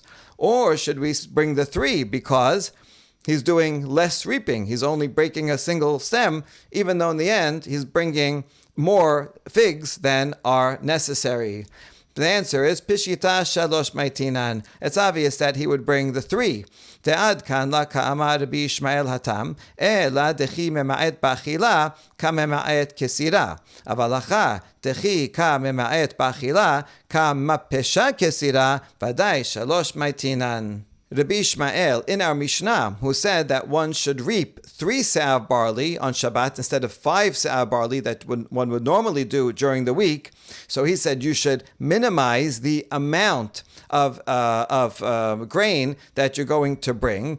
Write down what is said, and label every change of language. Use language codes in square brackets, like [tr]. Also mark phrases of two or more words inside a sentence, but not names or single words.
[en] Or should we bring the 3 because he's doing less reaping? He's only breaking a single stem, even though in the end he's bringing more figs than are necessary. The answer is [arc] פשיטא שלש מייתינן. [en] It's obvious that he would bring the 3. [arc] עד כאן לא קאמר רבי ישמעאל התם, אלא דכי ממעט באכילה קא ממעט קצירה. אבל הכא דכי קא ממעט באכילה קא מפיש קצירה, ודאי שלש מייתינן. [en] Rabbi Ishmael in our Mishnah, who said that one should reap 3 se'ah of barley on Shabbat instead of 5 se'ah of barley that one would normally do during the week. So he said you should minimize the amount of grain that you're going to bring.